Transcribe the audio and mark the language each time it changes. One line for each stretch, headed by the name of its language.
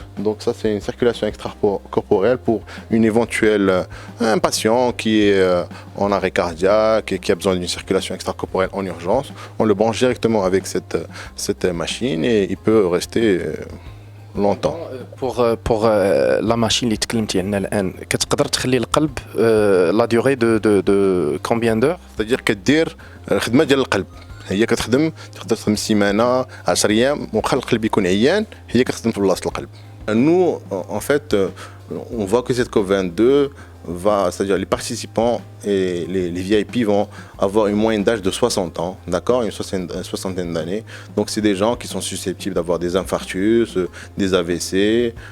French: Donc ça, c'est une circulation extracorporelle pour une éventuelle, un patient qui est en arrêt cardiaque et qui a besoin d'une circulation extracorporelle en urgence. On le branche directement avec cette machine et il peut rester longtemps. Pour la machine
Arabic: اللي تكلمتي عنها الآن كتقدر تخلي القلب
French: la durée de combien d'heures؟ c'est-à-dire
Arabic: كدير الخدمه ديال القلب هي كتخدم تقدر تخدم سيمانه 10 ايام وخا القلب يكون عيان هي كتخدم في بلاصه القلب.
French: Nous en fait on voit que cette COP22 c'est-à-dire les participants et les VIP vont avoir une moyenne d'âge de 60 ans, d'accord, une soixantaine d'années. Donc c'est des gens qui sont susceptibles d'avoir des infarctus, des AVC.